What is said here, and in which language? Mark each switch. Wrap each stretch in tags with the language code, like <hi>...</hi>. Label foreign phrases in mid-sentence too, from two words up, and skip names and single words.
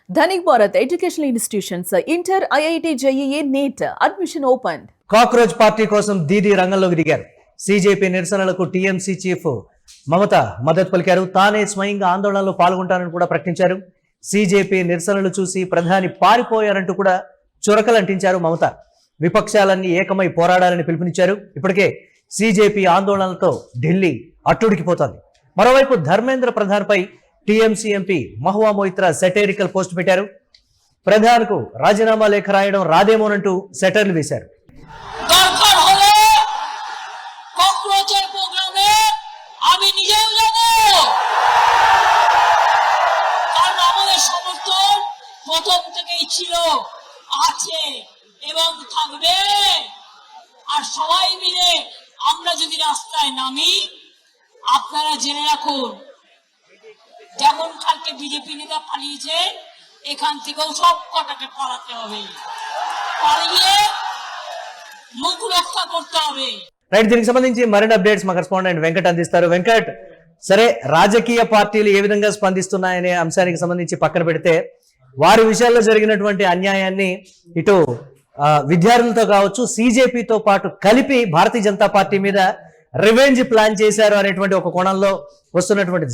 <en>Dhanik Bharat Educational Institutions, Inter, IIT, JEE, NEET, admission opened.</en> <te>కాక్రోచ్ పార్టీ కోసం దీదీ రంగంలోకి దిగారు. సీజేపీ నిరసనలకు టీఎంసీ చీఫ్ మమత మద్దతు పలికారు. తానే స్వయంగా ఆందోళనలో పాల్గొంటానని కూడా ప్రకటించారు. సీజేపీ నిరసనలు చూసి ప్రధాని పారిపోయారంటూ కూడా చురకలంటించారు మమత. విపక్షాలన్నీ ఏకమై పోరాడాలని పిలుపునిచ్చారు. ఇప్పటికే సీజేపీ ఆందోళనలతో ఢిల్లీ అట్టుడికిపోతోంది. మరోవైపు ధర్మేంద్ర ప్రధాన్పై టీఎంసీ ఎంపీ మహువా మొయిత్రా</te> <en>satirical post</en> <te>పెట్టారు. ప్రధాన్కు రాజీనామా లేఖ రాయడం రాదేమోనంటూ సెటర్లు వేశారు.</te> <bn>প্রথম থেকেই ছিল, আছে এবং থাকবে। আর সবাই মিলে আমরা যদি রাস্তায় নামি, আপনারা জেনে রাখুন, যেমন কালকে বিজেপি নেতা পালিয়েছে, এখান থেকেও সব কটাকে পালাতে হবে, পালিয়ে মুখ রক্ষা করতে হবে।</bn> <te>రైట్, దీనికి సంబంధించి మరిన్ని అప్డేట్స్ మా కరెస్పాండెంట్ వెంకట్ అందిస్తారు. వెంకట్, సరే, రాజకీయ పార్టీలు ఏ విధంగా స్పందిస్తున్నాయనే అంశానికి సంబంధించి పక్కన పెడితే వారి విషయాల్లో జరిగినటువంటి అన్యాయాన్ని ఇటు విద్యార్థులతో కావచ్చు, సీజేపీతో పాటు కలిపి భారతీయ జనతా పార్టీ మీద</te> <en>revenge plan</en> <te>చేశారు అనేటువంటి ఒక కోణంలో వస్తున్నటువంటిది.</te>